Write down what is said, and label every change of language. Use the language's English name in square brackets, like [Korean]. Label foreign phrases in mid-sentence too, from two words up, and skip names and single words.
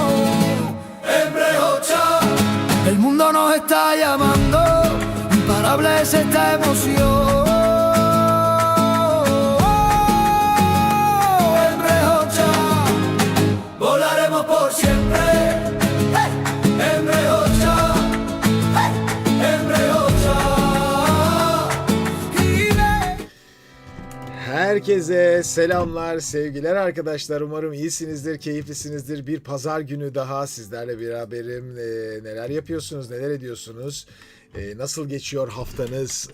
[Spanish] Emre Hoxha. El mundo nos está llamando, imparable es esta emoción. Volaremos por siempre. Hey. Emre Hoxha. Hey. Emre Hoxha. [Turkish] Herkese selamlar, sevgiler arkadaşlar. Umarım iyisinizdir, keyiflisinizdir. Bir pazar günü daha sizlerle beraberim. Neler yapıyorsunuz, neler ediyorsunuz? Nasıl geçiyor haftanız?